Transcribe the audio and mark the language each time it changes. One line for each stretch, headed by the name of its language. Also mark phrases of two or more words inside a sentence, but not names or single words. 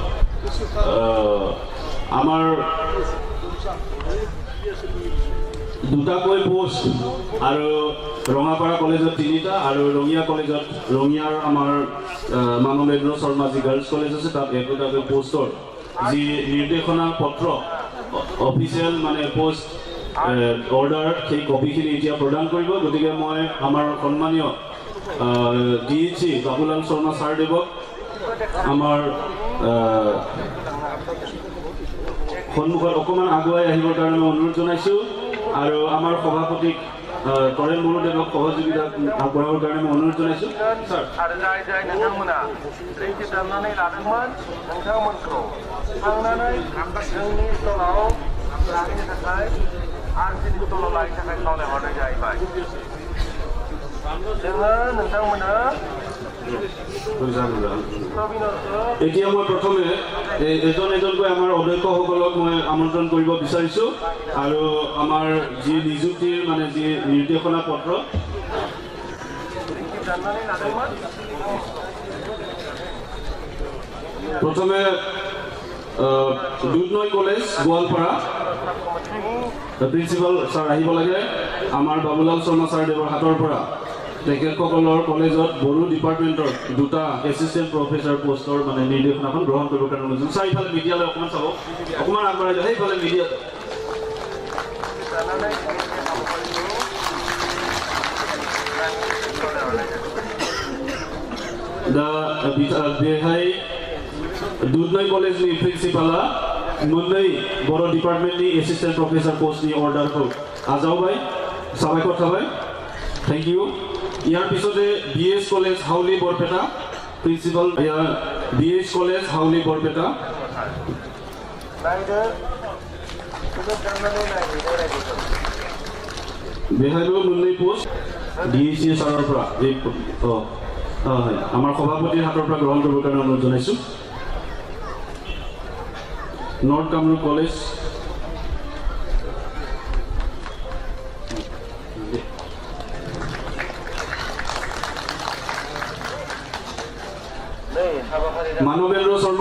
Assamese: আমাৰ দুটাকৈ পোষ্ট আৰু ৰঙাপাৰা কলেজত 3টা আৰু ৰঙিয়া কলেজত ৰঙিয়াৰ আমাৰ মানৱেন্দ্ৰ শৰ্মা যি গাৰ্লছ কলেজ আছে তাত 1টাকৈ পোষ্টৰ যি নিৰ্দেশনা পত্ৰ অফিচিয়েল মানে পোষ্ট অৰ্ডাৰ সেই কপিখিনি এতিয়া প্ৰদান কৰিব গতিকে মই আমাৰ সন্মানীয় ডিএইচি বাবুলাল শৰ্মা ছাৰদেৱক আমাৰ সন্মুখত অকণমান আগুৱাই আহিবৰ কাৰণে মই অনুৰোধ জনাইছোঁ আৰু আমাৰ সভাপতিক তৰেণ বড়োদেৱক সহযোগিতা আগবঢ়াবৰ কাৰণে মই অনুৰোধ জনাইছোঁ ছাৰ।
Bodo: आरो जाय जाय नोंथांमोना रैखि दामनानै लादोंमोन नोंथांमोनखौ थांनानै जोंनि स्टलाव लाहैनो थाखाय आरसिनि स्टलाव लाहैनो थाखाय खावलायहरनाय जाहैबाय। जोङो नोंथांमोननो
Assamese: এতিয়া মই প্ৰথমে এজন এজনকৈ আমাৰ অধ্যক্ষসকলক মই আমন্ত্ৰণ কৰিব বিচাৰিছোঁ আৰু আমাৰ যি নিযুক্তিৰ মানে যি নিৰ্দেশনা পত্ৰ প্ৰথমে দুধনৈ কলেজ গোৱালপাৰা প্ৰিন্সিপাল ছাৰ আহিব লাগে। আমাৰ বাবুলাল শৰ্মা ছাৰদেৱৰ হাতৰ পৰা তেখেতসকলৰ কলেজত বড়ো ডিপাৰ্টমেণ্টৰ 2টা এছিষ্টেণ্ট প্ৰফেচাৰ পষ্টৰ মানে নিৰ্দেশনাখন গ্ৰহণ কৰিবৰ কাৰণে অনুৰোধ জনাইছোঁ। চাৰিফালে মিডিয়ালৈ অকণমান চাব, অকণমান আগবঢ়াই যায় সেইফালে মিডিয়া।
Bodo: बेहाय दुधनৈ कलेजनि प्रिन्सिपाला मोननै बर' डिपार्टमेन्टनि एसिस्टेन्ट प्रफेसार पस्टनि अर्डारखौ आजावबाय। साबायखर थाबाय,
English: thank you.
Assamese: ইয়াৰ পিছতে BS কলেজ হাউলি বৰপেটা প্ৰিন্সিপাল BS কলেজ হাউলি বৰপেটা বেহাইও মোনनै পোষ্ট DEC ছাৰৰ পৰা আমাৰ সভাপতিৰ হাতৰ পৰা গ্ৰহণ কৰিবৰ কাৰণে অনুৰোধ জনাইছোঁ। নৰ্থ কামৰূপ কলেজ मानवेन्द्र शर्मा